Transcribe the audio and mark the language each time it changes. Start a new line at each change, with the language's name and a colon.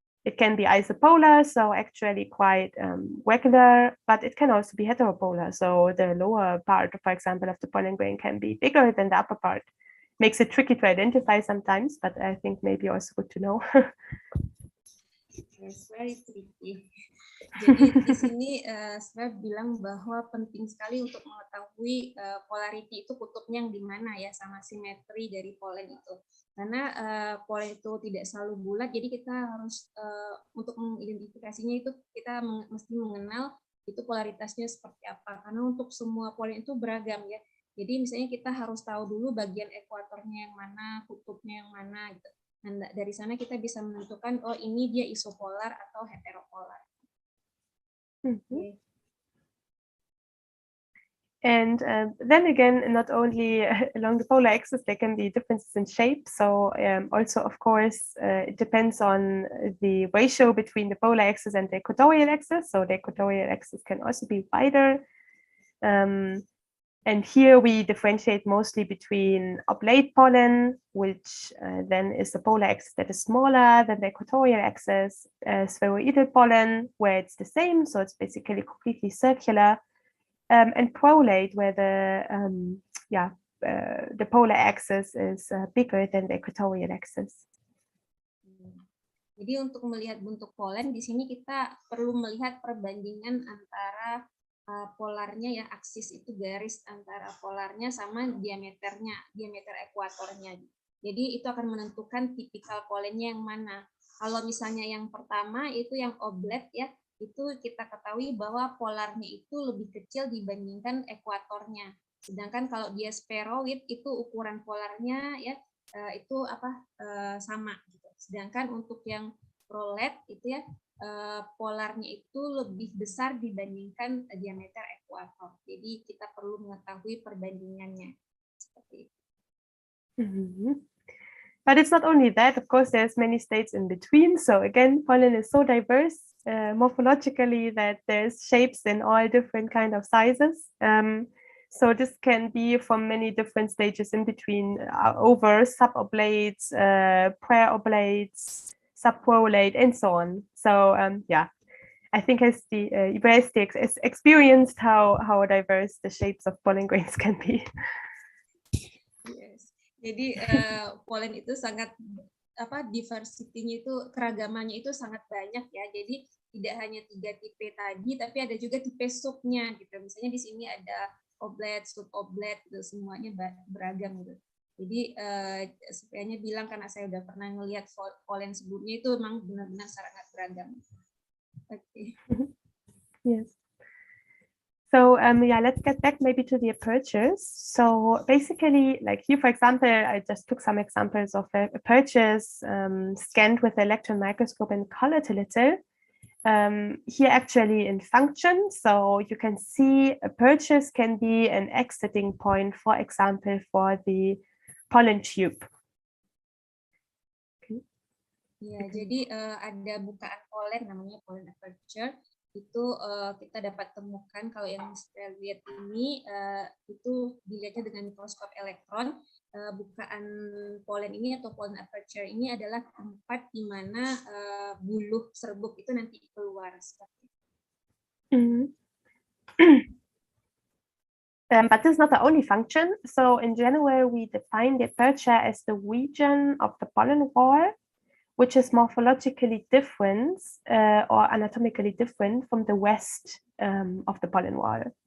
English: It can be isopolar, so actually quite regular, but it can also be heteropolar. So the lower part, for example, of the pollen grain can be bigger than the upper part. Makes it tricky to identify sometimes, but I think maybe also good to know. Yes, very tricky.
Indonesian: Jadi di sini saya bilang bahwa penting sekali untuk mengetahui polarity itu kutubnya yang di mana ya, sama simetri dari polen itu. Karena polen itu tidak selalu bulat, jadi kita harus untuk mengidentifikasinya itu kita mesti mengenal itu polaritasnya seperti apa. Karena untuk semua polen itu beragam ya. Jadi misalnya kita harus tahu dulu bagian ekuatornya yang mana, kutubnya yang mana gitu. Dan dari sana kita bisa menentukan, oh ini dia isopolar atau heteropolar. Mm-hmm.
English: And then again, not only along the polar axis, there can be differences in shape. So also, of course, it depends on the ratio between the polar axis and the equatorial axis. So the equatorial axis can also be wider. And here we differentiate mostly between oblate pollen, which then is the polar axis that is smaller than the equatorial axis, spheroidal pollen, where it's the same, so it's basically completely circular, and prolate, where the polar axis is bigger than the equatorial axis.
Indonesian: Jadi untuk melihat bentuk polen, di sini kita perlu melihat perbandingan antara polarnya ya, aksis itu garis antara polarnya sama diameternya, diameter ekuatornya. Jadi itu akan menentukan tipikal polennya yang mana. Kalau misalnya yang pertama itu yang oblate ya, itu kita ketahui bahwa polarnya itu lebih kecil dibandingkan ekuatornya. Sedangkan kalau dia spheroid itu ukuran polarnya ya itu sama gitu. Sedangkan untuk yang prolate itu ya polarnya itu lebih besar dibandingkan diameter ekuator. Jadi kita perlu mengetahui perbandingannya seperti itu. Mm-hmm.
English: But it's not only that, of course, there's many states in between. So again, pollen is so diverse morphologically that there's shapes in all different kind of sizes. So this can be from many different stages in between, over suboblates, preoblates, subprolate, and so on. So yeah, I think as the university has experienced how diverse the shapes of pollen grains can be. Yes.
Indonesian: Jadi polen itu sangat diversity-nya itu, keragamannya itu sangat banyak ya. Jadi tidak hanya 3 tipe tadi, tapi ada juga tipe subnya gitu. Misalnya di sini ada oblet, suboblet, gitu, semuanya beragam gitu. Jadi sebenarnya bilang karena saya udah pernah ngelihat polen sebelumnya itu memang benar-benar sangat beragam.
English: Okay. Yes. So yeah, let's get back maybe to the apertures. So basically, like here, for example, I just took some examples of apertures scanned with the electron microscope and colored a little. Here actually in function, so you can see apertures can be an exiting point, for example, for the pollen tube.
Indonesian: Okay. Ya, jadi ada bukaan polen namanya pollen aperture. Itu kita dapat temukan, kalau yang saya lihat ini itu dilihatnya dengan mikroskop elektron. Bukaan polen ini atau pollen aperture ini adalah tempat di mana buluh serbuk itu nanti keluar seperti itu.
English: But this is not the only function. So in general, we define the aperture as the region of the pollen wall which is morphologically different or anatomically different from the rest of the pollen wall.